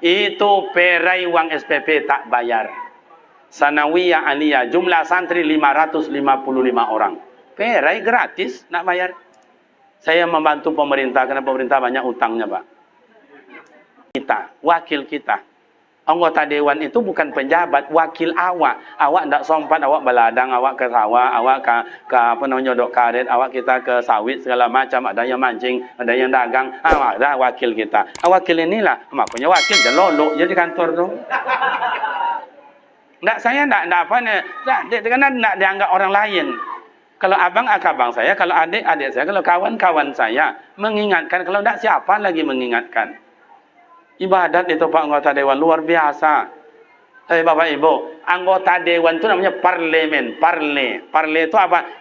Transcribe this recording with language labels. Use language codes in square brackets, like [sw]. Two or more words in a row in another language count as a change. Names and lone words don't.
[id] Itu perai uang SPP tak bayar. Sanawiyah aliyah, jumlah santri 555 orang. Perai gratis, nak bayar. Saya membantu pemerintah, karena pemerintah banyak utangnya Pak. Kita, wakil kita. Anggota dewan itu bukan penjabat, wakil awak. Awak ndak sompat, awak beladang, awak ke sawah, awak ke apa namanya dok karet, awak kita ke sawit segala macam, ada yang mancing, ada yang dagang, ada wakil kita. Wakil inilah, makanya wakil je lolok je di kantor tu. Ndak saya ndak apa ni, karena ndak dianggap orang lain. Kalau abang saya, kalau adik saya, kalau kawan saya mengingatkan, kalau ndak siapa lagi mengingatkan. Ibadat itu Pak anggota dewan luar biasa. Bapak Ibu, anggota dewan itu namanya parlemen, parle itu apa?